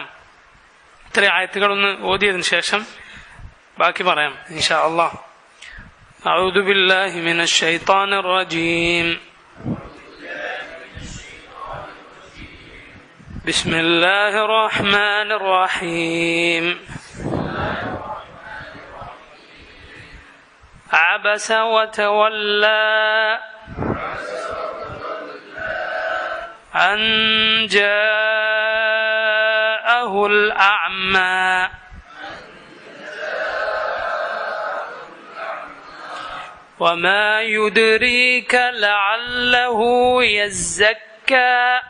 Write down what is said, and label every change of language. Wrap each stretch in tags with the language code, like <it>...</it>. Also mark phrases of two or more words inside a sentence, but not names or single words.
<ml>ഇത്ര ആയത്തുകളൊന്ന് ഓതിയതിനു ശേഷം ബാക്കി പറയാം</ml> <ar>إن شاء الله. أعوذ بالله من الشيطان الرجيم. بسم الله الرحمن الرحيم. عبس وتولى أن جاءه الأعمى وما يدريك لعله يزكى</ar>